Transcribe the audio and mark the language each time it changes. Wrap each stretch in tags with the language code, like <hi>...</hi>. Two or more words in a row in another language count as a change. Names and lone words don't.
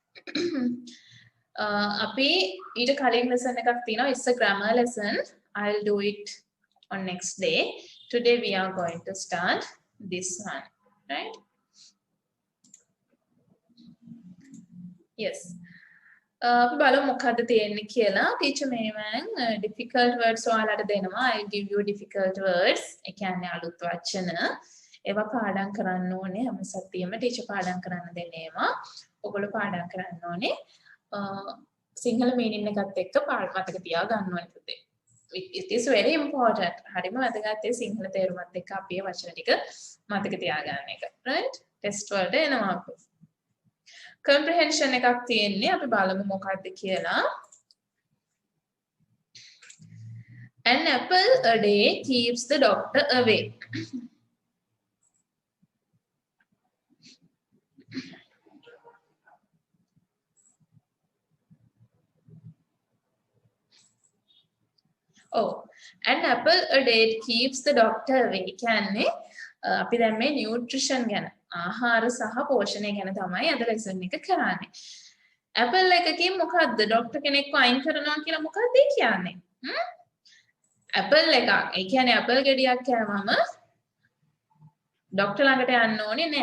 <si>අපි ඊට කලින් lesson එකක් තියෙනවා</si> <en>it's a grammar lesson. I'll do it on next day. Today we are going to start this one, right? Yes.</en> <si>අපි බලමු මොකද්ද තියෙන්නේ කියලා. teacher මේවන්</si> <en>difficult words</en> <si>ඔයාලට දෙනවා.</si> <en>I'll give you difficult words.</en> <si>ඒ කියන්නේ අලුත් වචන. ඒවා පාඩම් කරන්න ඕනේ හැම සතියෙම ටීචර් පාඩම් කරන්න දෙන්නේ ඒවා. ඔයගොල්ලෝ පාඩම් කරන්න ඕනේ. සිංහල මීනින් එකත් එක්ක මතක තියා ගන්න ඕනේ පුතේ.</si> <en>It is very important.</en> <si>හරිම වැදගත් ඒ සිංහල තේරුමත් එක්ක අපි මේ වචන ටික මතක තියා ගන්න එක. right? ටෙස්ට් වලට එනවා අපි. comprehension එකක් තියෙන්නේ. අපි බලමු මොකක්ද කියලා.</si> <en>An apple a day keeps the doctor away. Oh, an apple a day keeps the doctor away.</en> <si>කියන්නේ අපි දැන් මේ nutrition ගැන ආහාර සහ පෝෂණය ගැන තමයි අද lesson එක කරන්නේ. apple එකකින් මොකද්ද doctor කෙනෙක්ව අයින් කරනවා කියලා මොකක්ද කියන්නේ? apple එකක්. ඒ කියන්නේ apple ගෙඩියක් කෑවම doctor ළඟට යන්න ඕනේ නෑ.</si>